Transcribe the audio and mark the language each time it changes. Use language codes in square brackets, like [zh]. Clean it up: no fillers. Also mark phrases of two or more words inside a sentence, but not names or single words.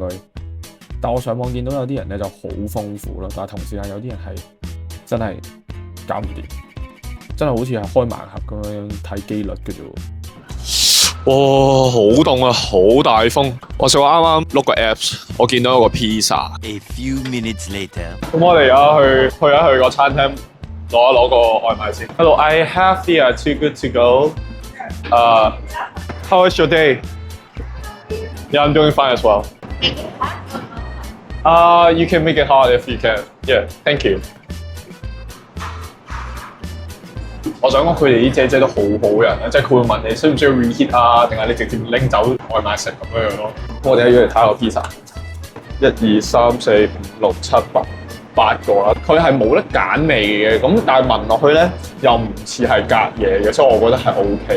[yue] 但我上網見到有啲人咧就好豐富啦，但係同時間有啲人係真係搞唔掂，真係好似係開盲盒咁樣睇機率嘅啫。哇，好凍啊，好大風。我想啱碌個 apps， 我見到有個 pizza。 [en] A few minutes later， [yue] 咁我哋而家去一去個餐廳攞個外賣先。 [en] Hello, I have the Too Good To Go. How is your day? Yeah, I'm doing fine as well. You can make it hot if you can. Yeah, thank you. [yue] 我想講佢哋啲姐姐都好好人啊，即係佢會問你需唔需要 reheat 啊，定係你直接拎走外賣食咁樣咯。我哋要嚟睇下個 pizza。1、2、3、4、5、6、7、8個啦，佢係冇得揀味嘅，咁但係聞落去咧又唔似係隔夜嘅，所以我覺得係 OK。